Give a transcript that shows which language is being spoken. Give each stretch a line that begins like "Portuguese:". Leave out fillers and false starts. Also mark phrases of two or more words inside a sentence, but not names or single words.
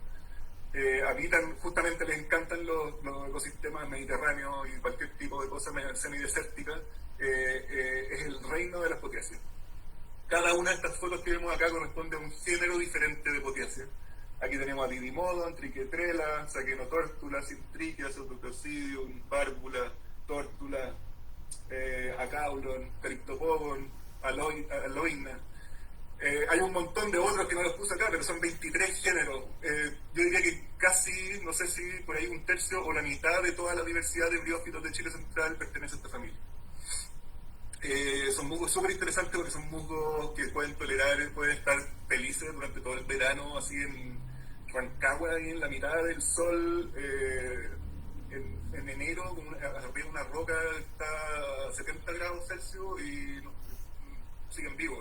Spanish: Habitan, justamente les encantan los ecosistemas mediterráneos y cualquier tipo de cosa semidesértica, es el reino de las potiáceas. Cada una de estas fotos que vemos acá corresponde a un género diferente de potiáceas. Aquí tenemos a Didymodon, Triquetrela, Saquenotórtula, Cintriquia, Pseudococidium, Bárbula, Tórtula, Acaulon, Calyptopogon, Aloina. Hay un montón de otros que no los puse acá, pero son 23 géneros. Yo diría que casi, no sé si por ahí un tercio o la mitad de toda la diversidad de briófitos de Chile Central pertenece a esta familia. Son musgos súper interesantes porque son musgos que pueden tolerar, pueden estar felices durante todo el verano, así en Rancagua, ahí en la mitad del sol, en enero, arriba de una roca está a 70 grados Celsius y siguen vivos.